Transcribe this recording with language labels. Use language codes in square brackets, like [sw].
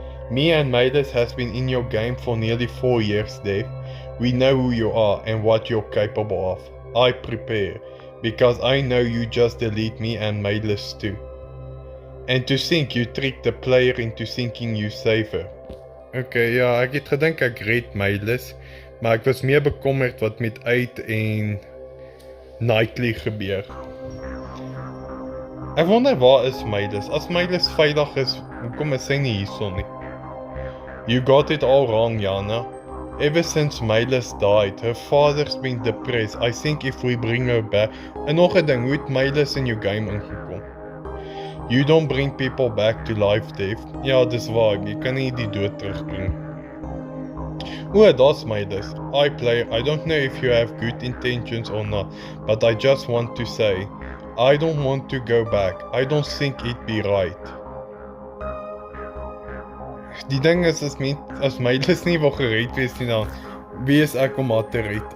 [en] Me and Maylis has been in your game for nearly 4 years, Dave. We know who you are and what you're capable of. I prepare, because I know you just delete me and Maylis too. And to think you trick the player into thinking you save her. [af] Okay, ja, ek het gedink ek red Maylis, maar ek was meer bekommerd wat met uit en Knightley gebeur. Ek wonder waar is Maylis? As Maylis veilig is, hoekom is sy nie hierson nie? [en] You got it all wrong, Jana. Ever since Maylis died, her father's been depressed. I think if we bring her back... [af] En nog 'n ding, hoe het Maylis in jou game ingekom? [en] You don't bring people back to life, Dave. [af] Ja, dis waar, jy kan nie die dood terugbring. O, daar's Maylis. [en] I don't know if you have good intentions or not, but I just want to say, I don't want to go back. I don't think it'd be right. [af] Die ding is, as Maylis nie wil gered wees nie, dan wie is ek om haar te red?